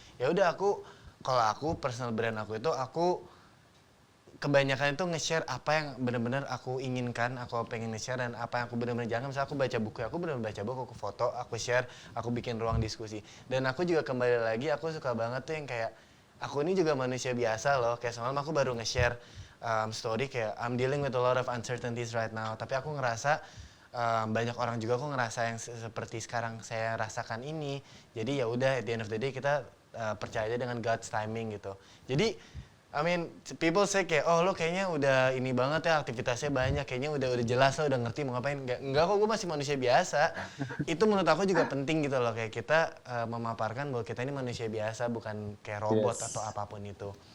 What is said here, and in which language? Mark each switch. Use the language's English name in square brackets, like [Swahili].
[Indonesian] Ya udah kalau aku personal brand aku itu aku kebanyakan itu nge-share apa yang benar-benar aku inginkan, aku pengen nge-share dan apa yang aku benar-benar jangan. Misalnya aku baca buku, aku benar-benar baca buku, aku foto, aku share, aku bikin ruang diskusi. Dan aku juga kembali lagi aku suka banget tuh yang kayak aku ini juga manusia biasa loh. Kayak semalam aku baru nge-share story kayak [English] I'm dealing with a lot of uncertainties right now. [Indonesian] Tapi aku ngerasa banyak orang juga kok ngerasa yang seperti sekarang saya rasakan ini. Jadi ya udah, [English] at the end of the day [Indonesian] kita percaya aja dengan God's timing gitu. Jadi [English] I mean, people say [Indonesian] kayak, oh lo kayaknya udah ini banget ya, aktivitasnya banyak, kayaknya udah jelas lo udah ngerti mau ngapain. Enggak kok, gue masih manusia biasa. Itu menurut aku juga penting gitu loh, kayak kita memaparkan bahwa kita ini manusia biasa, bukan kayak robot atau apapun itu.